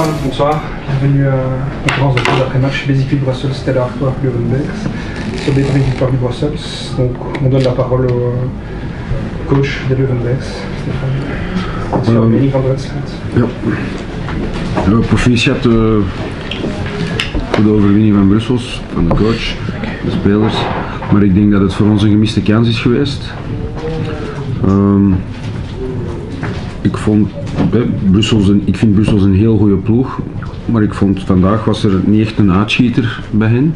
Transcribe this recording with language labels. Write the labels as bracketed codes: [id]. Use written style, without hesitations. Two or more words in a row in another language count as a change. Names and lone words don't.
[fr] Bonsoir, bienvenue à la conférence de presse après-match Basically Brussels, Stella Artois, Leuvenbergs, sur des victoires du Brussels. Donc on donne la parole au coach des Leuvenbergs, Stéphane. [nl] Ja, proficiat voor de overwinning van Brussels, van de coach, de spelers. Maar ik denk dat het voor ons een gemiste kans is geweest. Ik vind Brussels een heel goede ploeg, maar ik vond vandaag was er niet echt een uitschieter bij hen.